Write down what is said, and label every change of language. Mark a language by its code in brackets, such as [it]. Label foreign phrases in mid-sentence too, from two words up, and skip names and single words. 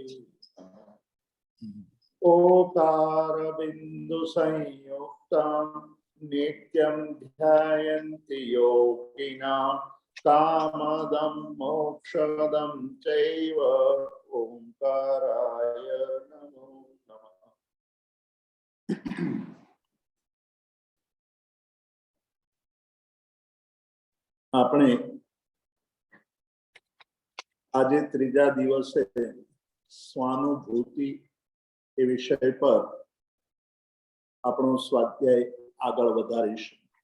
[sa] ओकारबिन्दुसंयुक्तं नित्यं ध्यायन्ति योगिनः कामदं मोक्षदं चैव ओंकाराय नमो नमः. [gu] આપણે આજે ત્રીજા દિવસે સ્વાનુભૂતિ એ વિષય પર આપણો સ્વાધ્યાય આગળ વધારીશું.